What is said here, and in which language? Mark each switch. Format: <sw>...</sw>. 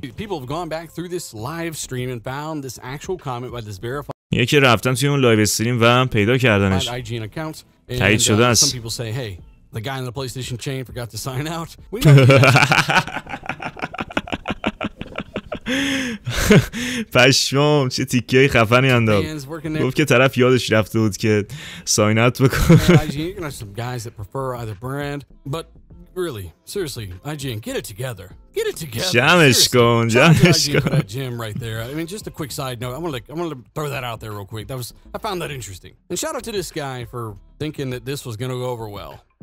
<en>People have gone back through this live stream and found this actual comment by this verified</en> <fa>یکی رفتن توی اون لایو استریم و پیدا کردنش.</fa> <en>IGN account.</en> <fa>تایید شده است.</fa> <en>Some people say, hey, the guy in the PlayStation chain forgot to sign out. We know</en> <fa>پشمام چه تیکه خفنی انداخت. گفت که طرف یادش رفته بود که ساین اوت بکنه.</fa> <en>IGN, some guys that prefer either brand, but really, seriously, IGN, get it together. Get it together.</en> <fa>جمعش کن.</fa> <en>That gym right there. I mean, just a quick side note. I want to throw that out there real quick. I found that interesting. And shout out to this guy for thinking that this was going to go over well.</en>